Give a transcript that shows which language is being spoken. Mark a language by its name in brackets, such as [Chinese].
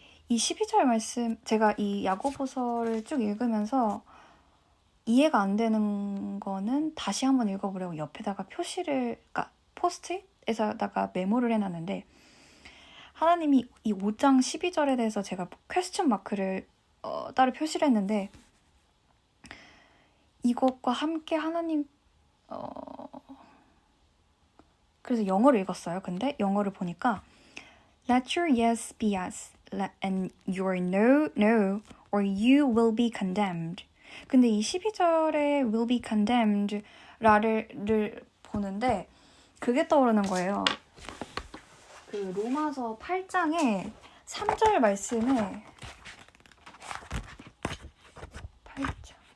[Korean] 이 12절 말씀 제가 이 야고보서를 쭉 읽으면서 이해가 안 되는 거는 다시 한번 읽어보려고 옆에다가 포스트잇에다가 메모를 해놨는데 하나님이 이 5장 12절에 대해서 제가 퀘스천 마크를 따로 표시를 했는데 이것과 함께 하나님 그래서 영어를 읽었어요. 근데 영어를 보니까 [English] Let your yes be yes and your no, no or you will be condemned. [Korean] 근데 이 12절에 [English] will be condemned [Korean] 를 보는데 그게 떠오르는 거예요. 그 로마서 8장에 3절 말씀에 8장